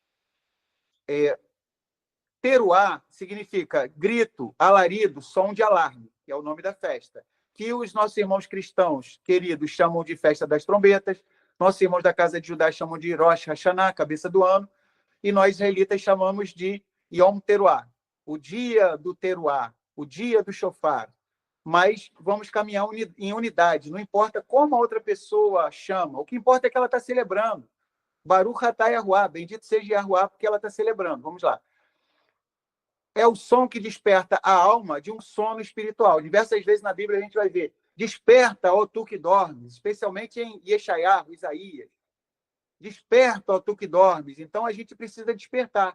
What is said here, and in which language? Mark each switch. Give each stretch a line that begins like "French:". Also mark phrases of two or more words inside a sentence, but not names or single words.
Portuguese: Teruá significa grito, alarido, som de alarme, que é o nome da festa, que os nossos irmãos cristãos queridos chamam de festa das trombetas, nossos irmãos da casa de Judá chamam de Rosh Hashanah, cabeça do ano, e nós israelitas chamamos de Yom Teruá, o dia do Teruá, o dia do shofar. Mas vamos caminhar em unidade, não importa como a outra pessoa chama, o que importa é que ela está celebrando.
Hebrew: ברוך אתה יהוה,
Portuguese: bendito seja Yahuwá, porque ela está celebrando. Vamos lá. É o som que desperta a alma de um sono espiritual. Diversas vezes na Bíblia a gente vai ver, desperta, ó tu que dormes, especialmente em Yeshayahu, Isaías. Desperta, ó tu que dormes. Então a gente precisa despertar.